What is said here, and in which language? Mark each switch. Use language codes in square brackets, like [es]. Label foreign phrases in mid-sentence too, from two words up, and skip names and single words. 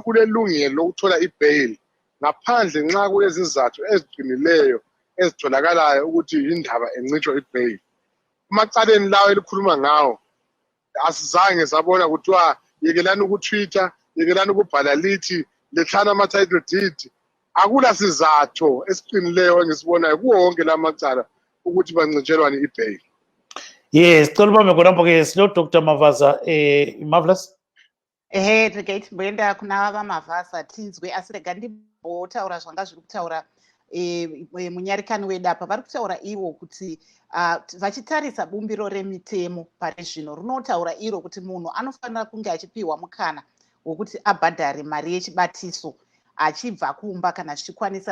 [nd] ulelungelo lokuthola ibail ngaphandle nxa kulezizathu eziqinileyo ezitholakalayo ukuthi indaba encitshwa ibail amacaleni lawo elikhuluma ngawo asizange sabona kuthiwa yekelani ukutwitter yekelani ukubhala lithi lethana ama- [en] title deed [nd] akula sizatho esiqinileyo engisibonayo kuwo wonke la macala ukuthi bancitshelwane ibail. Yes, tolubambe khonapho-ke silo Dr. Mavaza Marvelous. [sn] Regai timboenda kuna vamavhasa tinzwe asi rega ndimbotaura zvanga zviri kutaura munyarikani wedu apa vari kutaura ivo kuti vachitarisa bumbiro remitemo pari zvino rinotaura iro kuti munhu anofanira kunge achipiwa mukana wokuti abhadhare mari yechibatiso achibva kumba kana zvichikwanisa.